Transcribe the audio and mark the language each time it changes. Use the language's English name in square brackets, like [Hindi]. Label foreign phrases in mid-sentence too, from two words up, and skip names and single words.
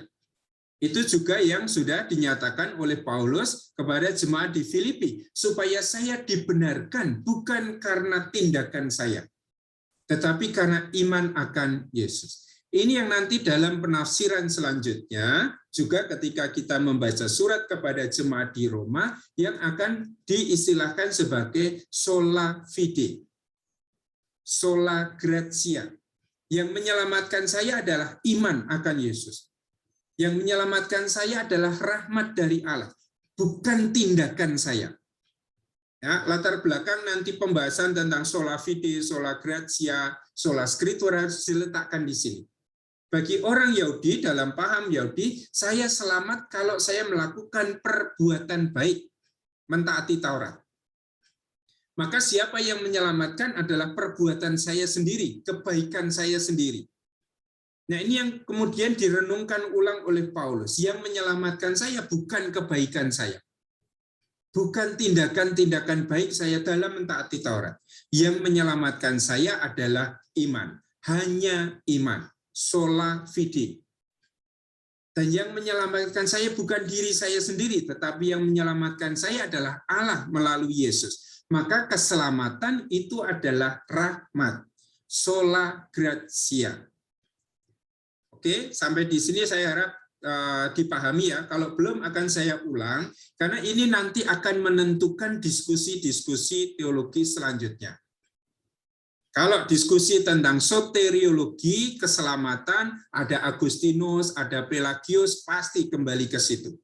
[Indonesian] Itu juga yang sudah dinyatakan oleh Paulus kepada jemaat di Filipi, supaya saya dibenarkan bukan karena tindakan saya, tetapi karena iman akan Yesus. Ini yang nanti dalam penafsiran selanjutnya, juga ketika kita membaca surat kepada jemaat di Roma, yang akan diistilahkan sebagai [Latin] sola fide, sola gratia. [Indonesian] Yang menyelamatkan saya adalah iman akan Yesus. Yang menyelamatkan saya adalah rahmat dari Allah, bukan tindakan saya. Ya, latar belakang nanti pembahasan tentang [Latin] sola fide, sola gratia, sola scriptura [Indonesian] diletakkan di sini. Bagi orang Yahudi, dalam paham Yahudi, saya selamat kalau saya melakukan perbuatan baik, mentaati Taurat. Maka siapa yang menyelamatkan adalah perbuatan saya sendiri, kebaikan saya sendiri. Nah, ini yang kemudian direnungkan ulang oleh Paulus. Yang menyelamatkan saya bukan kebaikan saya. Bukan tindakan-tindakan baik saya dalam mentaati Taurat. Yang menyelamatkan saya adalah iman. Hanya iman. [Latin] Sola fide. [Indonesian] Dan yang menyelamatkan saya bukan diri saya sendiri, tetapi yang menyelamatkan saya adalah Allah melalui Yesus. Maka keselamatan itu adalah rahmat. [Latin] Sola gratia. [Indonesian] Oke, sampai di sini saya harap dipahami ya. Kalau belum akan saya ulang, karena ini nanti akan menentukan diskusi-diskusi teologi selanjutnya. Kalau diskusi tentang soteriologi, keselamatan, ada Agustinus, ada Pelagius, pasti kembali ke situ.